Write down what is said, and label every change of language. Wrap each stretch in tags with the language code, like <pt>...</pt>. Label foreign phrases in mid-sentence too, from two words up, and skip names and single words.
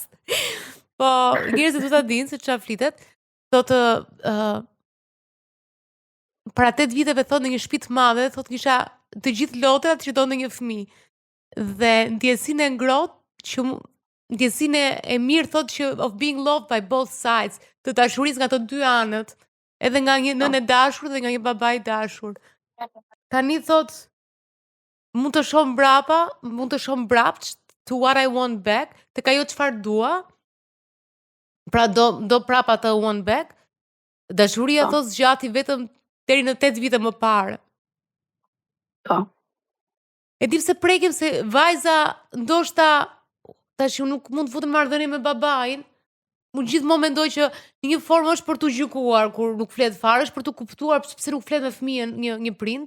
<sq>Po, njerëzit du ta dinë se çfarë flitet. Thotë para 8 viteve thotë në një shtëpi të madhe, thotë kisha të gjithë lotrat që donte një fëmijë. Dhe ndjesinë e ngrohtë që ndjesinë e mirë thotë që</sq> <en>of being loved by both sides,</en> <sq>të dashurisë nga të dy anët, edhe nga një nënë e dashur dhe nga një baba i dashur. Tani thotë mund të shoh mbrapsht</sq> <en>to what I want back,</en> <sq>tek ajo çfarë dua. Pra do prapa të</sq> <en>want back.</en> <sq>Dashuria thos zgjati vetëm deri në 8 vite më parë. Po. E di pse prekem se vajza ndoshta tash nuk mund të futem në marrëdhënie me babain. Unë gjithmonë mendoj që në një formë është për t'u gjykuar kur nuk flet fare, është për t'u kuptuar pse nuk flet me fëmijën një prind.</sq>